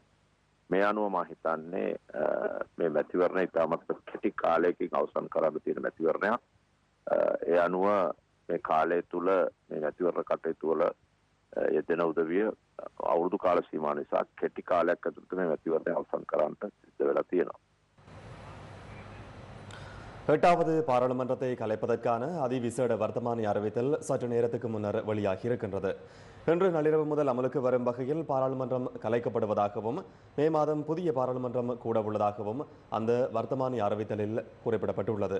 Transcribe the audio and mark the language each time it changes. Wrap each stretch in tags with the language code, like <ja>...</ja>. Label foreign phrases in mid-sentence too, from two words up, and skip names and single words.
<si>මේ අනුව මම හිතන්නේ මේ මැතිවරණය ඉතාමත් කෙටි කාලයකින් අවසන් කරන්න තියෙන මැතිවරණයක්. ඒ අනුව මේ කාලය තුල මේ මැතිවරණ කටයුතු වල යෙදෙන උදවිය අවුරුදු කාල සීමාව නිසා කෙටි කාලයක් ඇතුළත මේ මැතිවරණය අවසන් කරන්නට සිද්ධ වෙලා තියෙනවා.</si> <ta>எட்டாவது பாராளுமன்றத்தை கலைப்பதற்கான அதிவிசேட வர்த்தமானி அறிவித்தல் சற்று நேரத்துக்கு முன்னர் வெளியாகி இருக்கின்றது. இன்று நள்ளிரவு முதல் அமலுக்கு வரும் வகையில் பாராளுமன்றம் கலைக்கப்படுவதாகவும் மே மாதம் புதிய பாராளுமன்றம் கூட உள்ளதாகவும் அந்த வர்த்தமானி அறிவித்தலில் குறிப்பிடப்பட்டுள்ளது.</ta>